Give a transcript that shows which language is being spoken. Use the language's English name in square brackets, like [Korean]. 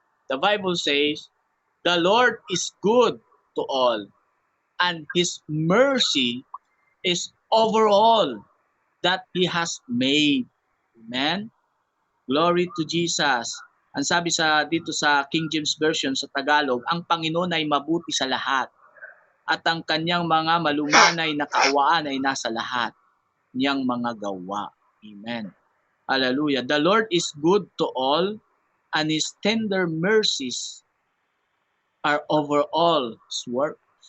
[English] The Bible says, "The Lord is good to all, and His mercy is over all that He has made." Amen. Glory to Jesus. [Filipino] Ang sabi dito sa King James Version sa Tagalog, ang Panginoon ay mabuti sa lahat, at ang kanyang mga malumanay na kaawaan ay nasa lahat niyang mga gawa. Amen. Hallelujah. [English] The Lord is good to all, and His tender mercies are over all His works.